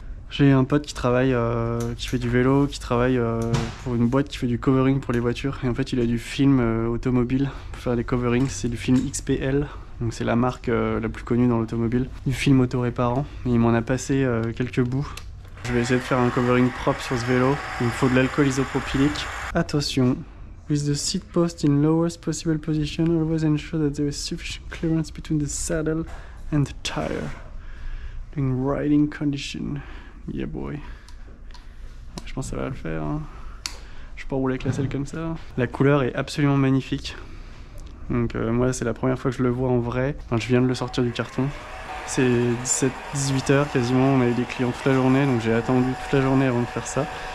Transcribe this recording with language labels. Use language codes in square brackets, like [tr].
[fr] J'ai un pote qui travaille, qui fait du vélo, qui travaille pour une boîte qui fait du covering pour les voitures. Et en fait, il a du film automobile pour faire des coverings. C'est du film XPL, donc c'est la marque la plus connue dans l'automobile. Du film auto-réparant. Et il m'en a passé quelques bouts. Je vais essayer de faire un covering propre sur ce vélo. Il me faut de l'alcool isopropylique. [en] Attention, with the seat post in lowest possible position, always ensure that there is sufficient clearance between the saddle and the tire during riding condition. Yeah boy. [fr] Je pense que ça va le faire. Hein. Je peux pas rouler avec la selle comme ça. La couleur est absolument magnifique. Donc moi c'est la première fois que je le vois en vrai. Enfin, je viens de le sortir du carton. C'est 17-18 heures quasiment. On a eu des clients toute la journée, donc j'ai attendu toute la journée avant de faire ça.